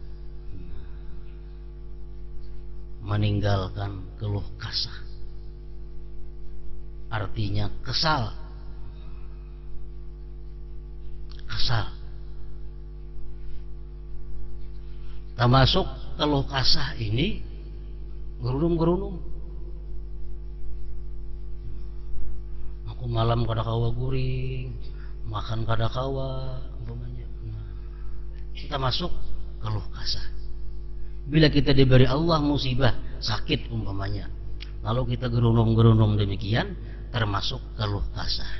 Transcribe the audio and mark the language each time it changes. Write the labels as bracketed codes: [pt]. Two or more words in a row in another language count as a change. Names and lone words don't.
[id] Meninggalkan keluh kasah. Artinya kesal. Kesal. Termasuk keluh kasah ini gerunum-gerunum. [bjn] Aku malam kada kawa guring, makan kada kawa, umpamanya. [id] Kita masuk keluh kasah. Bila kita diberi Allah musibah, sakit umpamanya, lalu kita gerunum-gerunum demikian, termasuk keluh kasah.